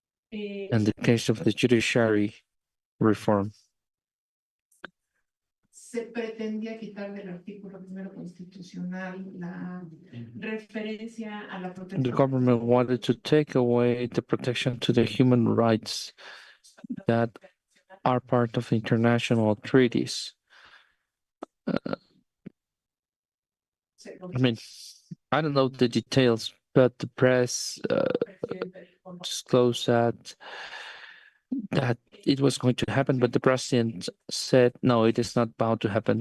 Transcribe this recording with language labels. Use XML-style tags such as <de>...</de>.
<en>In the case of the judiciary reform,</en> <es>se pretendía quitar del artículo primero constitucional la referencia a la protección.</es> <en>The government wanted to take away the protection to the human rights that are part of international treaties. I mean, I don't know the details, but the press disclosed that it was going to happen, but the president said, no, it is not bound to happen.</en>